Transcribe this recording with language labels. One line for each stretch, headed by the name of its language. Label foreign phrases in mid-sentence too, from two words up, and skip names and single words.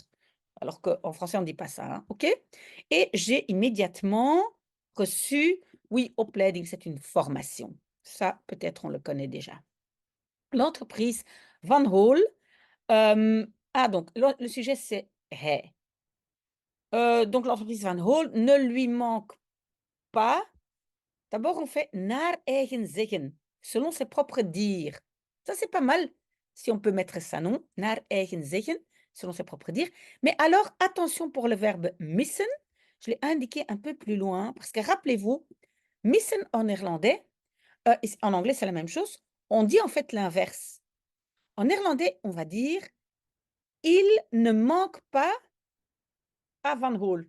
French: Alors qu'en français, on ne dit pas ça, hein, OK? Et j'ai immédiatement reçu, oui, opleiding, c'est une formation. Ça, peut-être, on le connaît déjà. L'entreprise Van Hol, donc le sujet, c'est hij. Donc l'entreprise Van Hol ne lui manque pas. D'abord, on fait
Dutch: naar eigen zeggen,
French: selon ses propres dires. Ça, c'est pas mal si on peut mettre ça, non?
Dutch: Naar eigen zeggen,
French: selon ses propres dires. Mais alors, attention pour le verbe missen. Je l'ai indiqué un peu plus loin parce que rappelez-vous, missen en néerlandais, en anglais, c'est la même chose. On dit en fait l'inverse. En néerlandais, on va dire il ne manque pas à Van Hol.